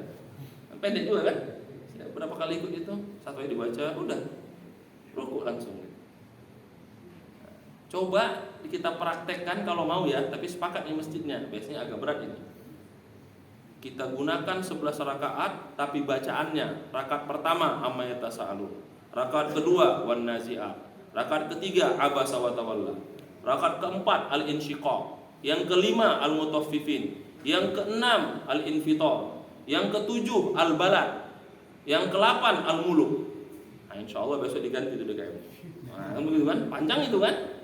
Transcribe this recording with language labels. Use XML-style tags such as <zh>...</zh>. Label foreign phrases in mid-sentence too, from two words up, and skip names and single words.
<id>Pendek juga kan? Berapa kali ikut itu? 1 ayat dibaca, udah ruku langsung. Coba kita praktekkan kalau mau ya, tapi sepakat di masjidnya. Biasanya agak berat ini. Kita gunakan 11 rakaat, tapi bacaannya rakaat pertama amma yatasaalun, rakaat kedua wan nazi'at, rakaat ketiga abasa wa tawalla, rakaat keempat al-insyiqaq, yang kelima al-mutaffifin, yang keenam al-infitar, yang ketujuh al-balad, yang ke-8 al-muluk. Nah, insyaallah besok diganti itu DKM. Nah, begitu kan? Panjang itu kan?</id>